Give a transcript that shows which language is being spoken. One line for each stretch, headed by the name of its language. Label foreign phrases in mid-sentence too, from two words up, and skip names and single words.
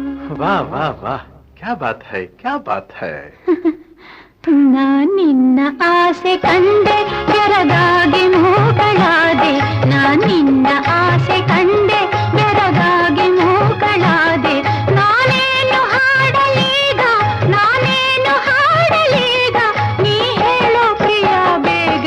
Hindi: वाह वाह वाह, क्या बात है, क्या बात है.
Kannada: ನಾನಿನ್ನ ಆಸೆ ಕಂಡೆ ಬೆರಗಾಗಿ ಮೂಗಳಾದೆ, ನಾನಿನ್ನ ಆಸೆ ಕಂಡೆ ಬೆರಗಾಗಿ ಮೂಗಳಾದೆ. ನಾನೇನು ಹಾಡಲೀಗ, ನಾನೇನು ಹಾಡಲೀಗ, ನೀ ಹೇಳೋ ಪ್ರಿಯ ಬೇಗ.